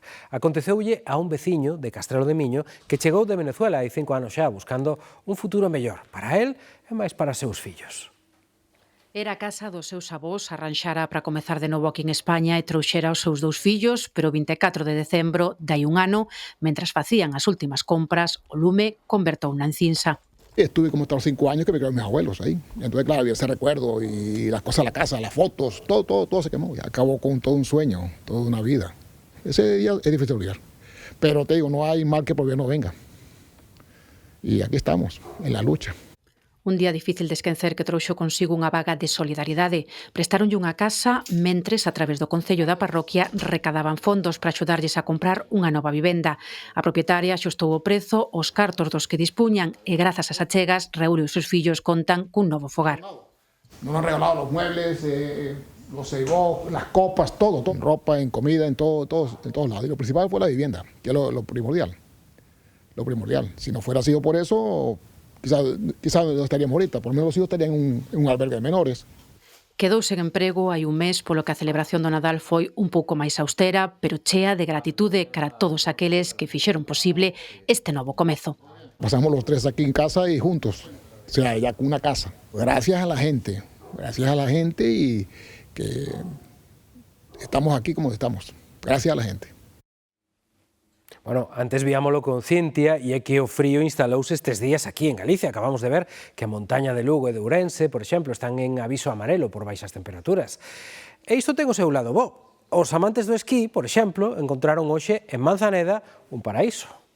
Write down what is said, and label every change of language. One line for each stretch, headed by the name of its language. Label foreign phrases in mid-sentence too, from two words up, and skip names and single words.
Galician: Aconteceulle a un veciño de Castrelo de Miño que chegou de Venezuela hai 5 anos xa buscando un futuro mellor para el e máis para seus fillos. Era a casa dos seus avós, arranxara para comezar de novo aquí en España e trouxera os seus 2 fillos, pero o 24 de decembro dai un ano, mentras facían as últimas compras, o lume convertouna en cinza.
Spanish: Estuve como hasta los 5 años que me quedaron mis abuelos ahí. Entonces, claro, había ese recuerdo y las cosas de la casa, las fotos, todo se quemó. Y acabó con todo un sueño, toda una vida. Ese día es difícil de olvidar. Pero te digo, no hay mal que por bien no venga. Y aquí estamos, en la lucha.
Galician: Un día difícil de esquecer que trouxo consigo unha vaga de solidariedade. Prestaronlle unha casa mentres, a través do Concello da Parroquia, recadaban fondos para axudarlles a comprar unha nova vivenda. A propietaria axustou o prezo, os cartos dos que dispuñan e, grazas ás achegas, Raúl e os seus fillos contan cun novo fogar.
Spanish: Nos han regalado los muebles, los ceibos, las copas, todo. En ropa, en comida, en todos lados. Y lo principal fue la vivienda, que es lo primordial. Lo primordial. Si no fuera sido por eso, quizás no estaríamos ahorita, por lo menos los hijos estarían en un albergue de menores.
Galician: Quedou sen emprego hai un mes, polo que a celebración do Nadal foi un pouco máis austera, pero chea de gratitude cara a todos aqueles que fixeron posible este novo comezo.
Spanish: Pasamos los 3 aquí en casa y juntos, o sea, ya con una casa. Gracias a la gente y que estamos aquí como estamos. Gracias a la gente. Bueno,
Galician: antes víamolo con Cintia e é que o frío instalouse estes días aquí en Galicia. Acabamos de ver que a montaña de Lugo e de Ourense, por exemplo, están en aviso amarelo por baixas temperaturas. E isto ten o seu lado bo. Os amantes do esquí, por exemplo, encontraron hoxe en Manzaneda un paraíso.